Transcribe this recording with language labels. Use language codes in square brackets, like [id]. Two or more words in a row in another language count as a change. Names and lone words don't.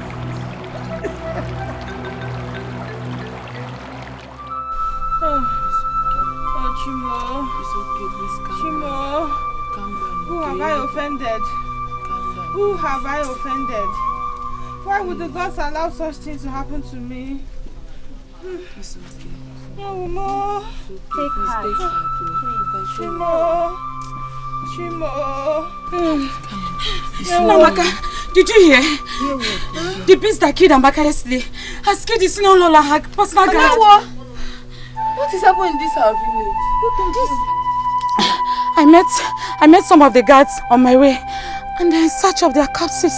[en] Chimo. It's okay, please calm Chimo. down. Calm down. Who have I offended? Who have I offended? Why would the gods allow such things to happen to me? It's okay. No more. Take heart. Chimo. Chimo. Namaka, did you hear? The beast that killed Amaka yesterday has killed his senior Lola, her personal guard. What is happening in this our village? I met some of the guards on my way and they're in search of their corpses.